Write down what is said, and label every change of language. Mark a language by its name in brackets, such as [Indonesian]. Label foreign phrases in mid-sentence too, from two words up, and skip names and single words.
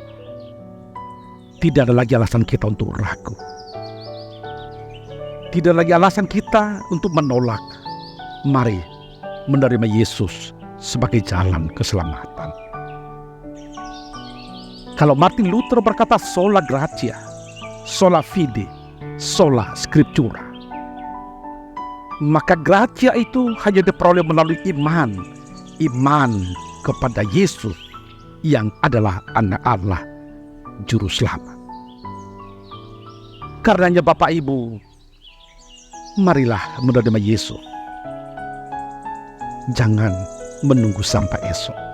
[Indonesian] Tidak ada lagi alasan kita untuk ragu. Tidak ada lagi alasan kita untuk menolak. Mari menerima Yesus sebagai jalan keselamatan. Kalau Martin Luther berkata [Latin] sola gratia, sola fide, sola scriptura, [Indonesian] maka gratia itu hanya diperoleh melalui iman kepada Yesus yang adalah Anak Allah, Juru Selamat. Karenanya Bapak Ibu, marilah menerima Yesus. Jangan menunggu sampai esok.